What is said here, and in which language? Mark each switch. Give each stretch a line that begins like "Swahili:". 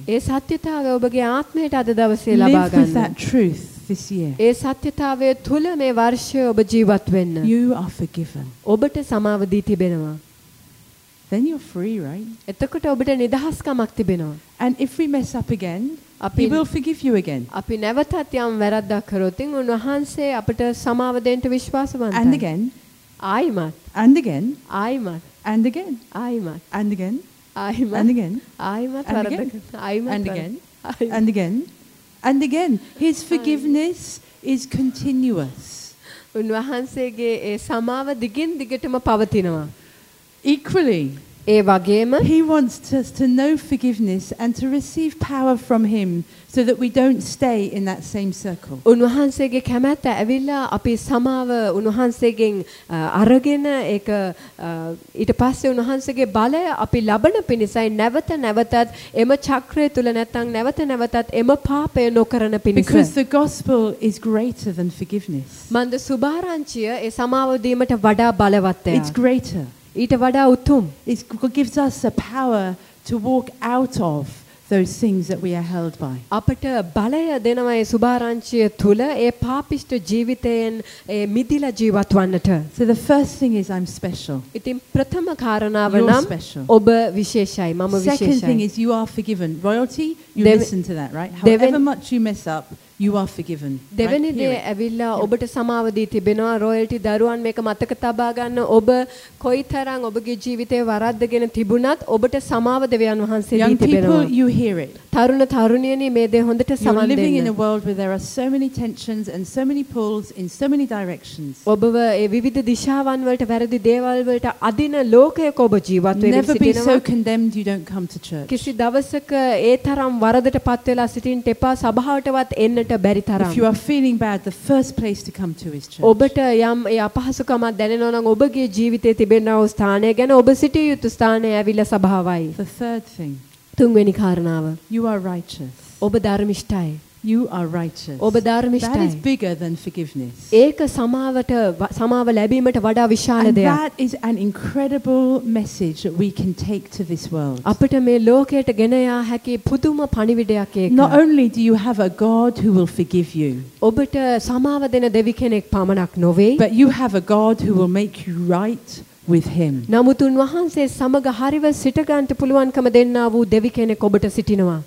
Sinhala: ඒ සත්‍යතාවය ඔබගේ ආත්මයට අද දවසේ ලබා ගන්න.
English: Live with that truth this year.
Sinhala: ඒ සත්‍යතාවය තුල මේ වර්ෂය ඔබ ජීවත් වෙන්න.
English: You are forgiven.
Sinhala: ඔබට සමාව දී තිබෙනවා.
English: then you're free, right?
Sinhala: එතකොට ඔබට නිදහස්කමක් තිබෙනවා.
English: And if we mess up again, he will forgive you again.
Sinhala: අපි නැවතත් යම් වැරද්දක් කරොත් උන්වහන්සේ අපට සමාව දෙන්න විශ්වාසවන්තයි.
English: And again.
Sinhala: ආයිමත්.
English: And again.
Sinhala: ආයිමත්.
English: And again.
Sinhala: ආයිමත්.
English: And again.
Sinhala: ආයිමත්.
English: And again.
Sinhala: ආයිමත් වැරද්දක්. ආයිමත්.
English: And again. And again. And again. His forgiveness is continuous.
Sinhala: උන්වහන්සේගේ ඒ සමාව දිගින් දිගටම පවතිනවා.
English: Equally.
Sinhala: ඒ වගේම
English: he wants us to know forgiveness and to receive power from him so that we don't stay in that same circle.
Sinhala: උන්වහන්සේගේ කැමැත්ත ඇවිල්ලා අපි සමාව උන්වහන්සේගෙන් අරගෙන ඒක ඊට පස්සේ උන්වහන්සේගේ බලය අපි ලබන පිණිසයි නැවත නැවතත් එම චක්‍රය තුල නැත්තම් නැවත නැවතත් එම පාපය නොකරන පිණිස.
English: Because the gospel is greater than forgiveness.
Sinhala: මන්ද සුභාරංචිය ඒ සමාව දීමට වඩා බලවත්ය.
English: It's greater.
Sinhala: ඊට වඩා උතුම්
English: is gives us a power to walk out of those things that we are held by
Sinhala: අපට බලය දෙනවා ඒ සුභාරංචිය තුල ඒ පාපිෂ්ඨ ජීවිතයෙන් ඒ මිදිලා ජීවත් වන්නට
English: so the first thing is I'm special
Sinhala: ඉතින් ප්‍රථම කාරණාව නම් ඔබ විශේෂයි මම විශේෂයි
English: second thing is you are forgiven royalty you listen to that right however much you mess up you are forgiven
Sinhala: දෙවෙනි දේ ඇවිල්ලා ඔබට සමාව දී තිබෙනවා රොයල්ටි දරුවන් මේක මතක තබා ගන්න ඔබ කොයිතරම් ඔබගේ ජීවිතේ වරද්දගෙන තිබුණත් ඔබට සමාව දෙවියන් වහන්සේ දී තිබෙනවා තරුණ තරුණියනි මේ දේ හොඳට සමන් දෙන්න
English: living in a world where there are so many tensions and so many pulls in so many directions
Sinhala: ඔබව ඒ විවිධ දිශාවන් වලට වැරදි දේවල් වලට අදින ලෝකයක ඔබ ජීවත් වෙමින් සිටිනවා
English: never be so condemned you don't come to church
Sinhala: කිසි දවසක ඒ තරම් වරදටපත් වෙලා සිටින්න එපා සභාවටවත් එන්න
English: If you are feeling bad the first place to come to is church.
Sinhala: ඔබට යම් ඒ අපහසුකමක් දැනෙනවා නම් ඔබගේ ජීවිතයේ තිබෙනා ස්ථානය ගැන ඔබ සිටිය යුතු ස්ථානය ඇවිල්ලා සභාවයි.
English: The third thing.
Sinhala: තුන්වෙනි කාරණාව.
English: You are righteous.
Sinhala: ඔබ ධර්මිෂ්ඨයි.
English: You are righteous.
Sinhala: ඔබ ධර්මිෂ්ඨයි.
English: That is bigger than forgiveness.
Sinhala: ඒක සමාවට සමාව ලැබීමට වඩා විශාල දෙයක්.
English: That is an incredible message that we can take to this world.
Sinhala: අපිට මේ ලෝකයට ගෙන යා හැකි පුදුම පණිවිඩයක් ඒක.
English: Not only do you have a God who will forgive you.
Sinhala: ඔබට සමාව දෙන දෙවි කෙනෙක් පමණක් නොවේ.
English: But you have a God who will make you right with him.
Sinhala: නමුත් උන්වහන්සේ සමග හරිව සිට ගන්නට පුළුවන්කම දෙන්නා වූ දෙවි කෙනෙක් ඔබට සිටිනවා.